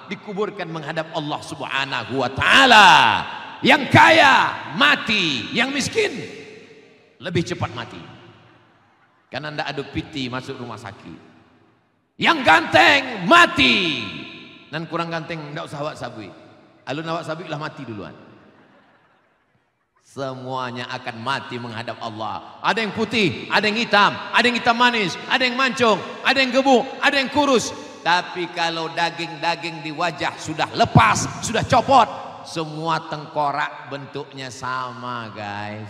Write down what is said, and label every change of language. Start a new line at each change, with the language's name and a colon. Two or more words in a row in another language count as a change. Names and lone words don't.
Indonesian: Dikuburkan menghadap Allah Subhanahu wa ta'ala. Yang kaya mati, yang miskin lebih cepat mati. Karena tidak ada piti masuk rumah sakit. Yang ganteng mati. Dan kurang ganteng tidak usah
Minangkabau: awak sabui. Alun awak sabui lah mati duluan.
Indonesian: Semuanya akan mati menghadap Allah. Ada yang putih, ada yang hitam, ada yang hitam manis, ada yang mancung, ada yang gemuk, ada yang kurus. Tapi kalau daging-daging di wajah sudah lepas, sudah copot, semua tengkorak bentuknya sama, guys.